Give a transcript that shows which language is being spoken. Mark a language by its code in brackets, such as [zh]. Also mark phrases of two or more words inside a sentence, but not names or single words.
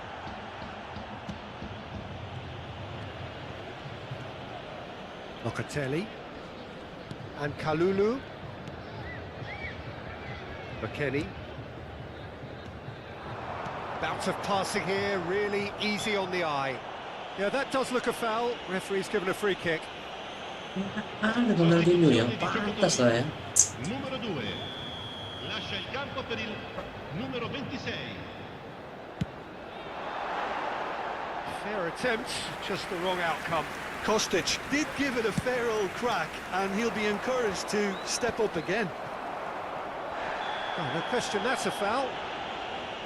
[en] Locatelli. And Kalulu. McKennie. Bout of passing here, really easy on the eye. Yeah, that does look a foul. Referee's given a free kick. [id] Ada Ronaldinho yang pantas lah ya. [it] Numero 2. Lascia il campo per il numero 26. [en] Fair attempt, just the wrong outcome. Kostic did give it a fair old crack, and he'll be encouraged to step up again. Oh, no question, that's a foul.